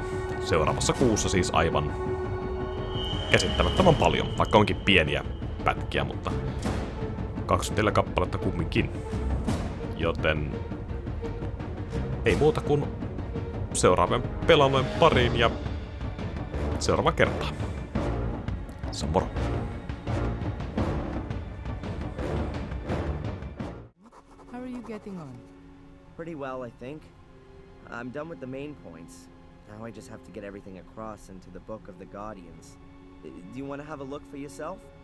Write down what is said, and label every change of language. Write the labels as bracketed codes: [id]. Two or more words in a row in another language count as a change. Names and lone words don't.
[fi] Seuraavassa kuussa siis aivan käsittämättömän paljon, vaikka onkin pieniä pätkiä, mutta 24 kappaletta kumminkin. Joten ei muuta kuin seuraavien pelailujen pariin ja seuraava kertaa. Se on moro. [en] How are you getting on? Pretty well, I think. I'm done with the main points. Now I just have to get everything across into the Book of the Guardians. Do you want to have a look for yourself?